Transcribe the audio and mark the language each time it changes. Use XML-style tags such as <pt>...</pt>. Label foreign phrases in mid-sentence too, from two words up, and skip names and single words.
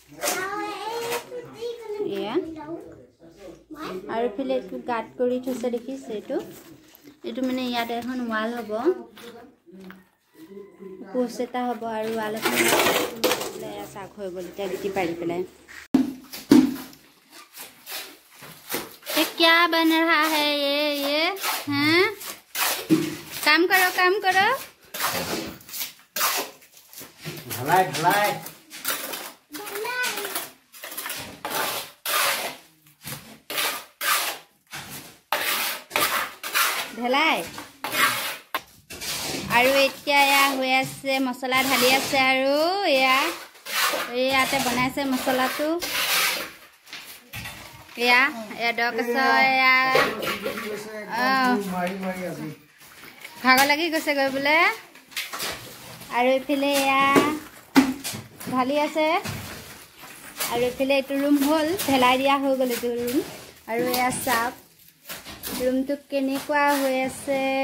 <as>এয়া আৰু ফেলে এইটো গাঁত কৰি থৈছে দেখিছে এইটো মানে ইয়াত এখন ৱাল হ'ব পোষ্ট এটা হ'ব আৰু ৱাল এখন এয়া চাক হৈ গ'ল এতিয়া গিটি পাৰি পেলাই</as> <hi>क्या बन रहा है ये हैं काम करो ढलाई ढलाई</hi> <as>ढलाई আৰু এতিয়া এয়া হৈ আছে মছলা ঢালি আছে আৰু ইয়াতে বনাইছে মছলাটো এয়া দক আছে এয়া ভাগৰ লাগি গৈছে গৈ বোলে আৰু এইফালে এয়া ঢালি আছে আৰু এইফালে এইটো ৰুম হ'ল ঢেলাই দিয়া হৈ গ'ল এইটো ৰুম আৰু এয়া চাওক ৰুমটো কেনেকুৱা হৈ আছে</as>